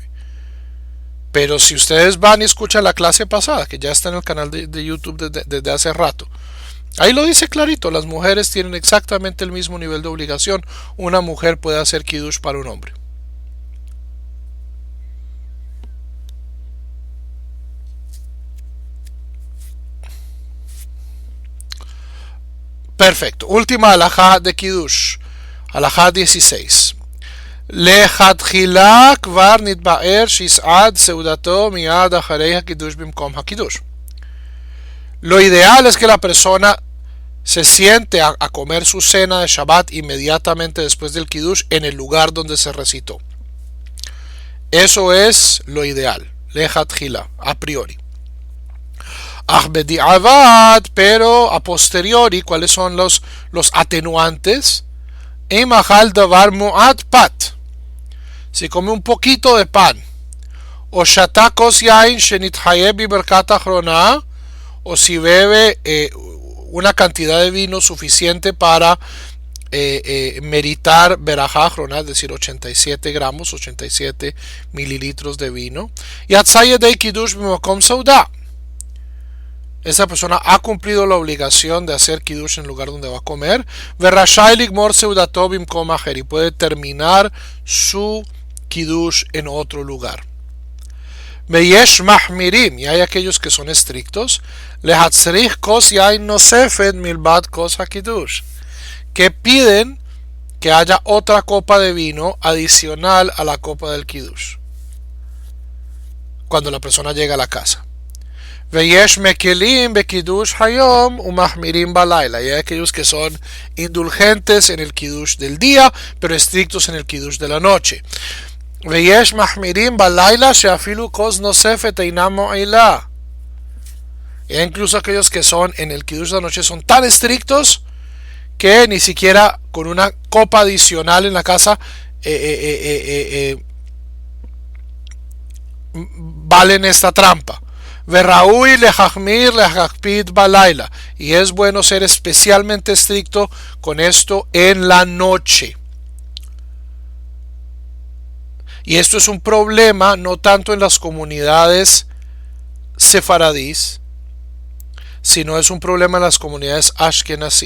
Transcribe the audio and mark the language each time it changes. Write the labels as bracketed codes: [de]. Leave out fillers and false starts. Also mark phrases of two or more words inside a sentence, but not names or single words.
[es] Pero si ustedes van y escuchan la clase pasada, que ya está en el canal de YouTube desde hace rato, ahí lo dice clarito, las mujeres tienen exactamente el mismo nivel de obligación. Una mujer puede hacer kiddush para un hombre. Perfecto. Última halajá de kiddush. Halajá 16. [he] לכתחילה כבר נתבאר שיסעד סעודתו מיד אחרי הקידוש במקום הקידוש. [es] Lo ideal es que la persona se siente a comer su cena de Shabbat inmediatamente después del kiddush en el lugar donde se recitó. Eso es lo ideal. Lechatchila, a priori. Pero a posteriori, ¿cuáles son los atenuantes? [he] אם אכל דבר מועט פת. [es] Si come un poquito de pan, [he] או שתה כוס יין שנתחייב בברכה אחרונה, [es] o si bebe una cantidad de vino suficiente para meritar verajá es decir, 87 gramos, 87 mililitros de vino. [he] יצא ידי קידוש במקום סעודה. [es] Esa persona ha cumplido la obligación de hacer Kiddush en el lugar donde va a comer. [he] ורשאי לגמור סעודתו במקום אחר. [es] Y puede terminar su Kiddush en otro lugar. [he] ויש מחמירים. [es] Y hay aquellos que son estrictos. [he] להצריך כוס יין נוספת מלבד כוס הקידוש. [es] Que piden que haya otra copa de vino adicional a la copa del Kiddush cuando la persona llega a la casa. [he] ויש מקלים בקידוש היום ומחמירים בלילה. [es] Y hay aquellos que son indulgentes en el Kiddush del día, pero estrictos en el Kiddush de la noche. [he] ויש מחמירים בלילה שאפילו כוס נוספת אינם מועילה. [es] E incluso aquellos que son en el Kiddush de la noche son tan estrictos que ni siquiera con una copa adicional en la casa valen esta trampa. [he] וראוי להחמיר להקפיד בלילה. [es] Y es bueno ser especialmente estricto con esto en la noche. Y esto es un problema no tanto en las comunidades sefaradís, sino es un problema en las comunidades ashkenazí.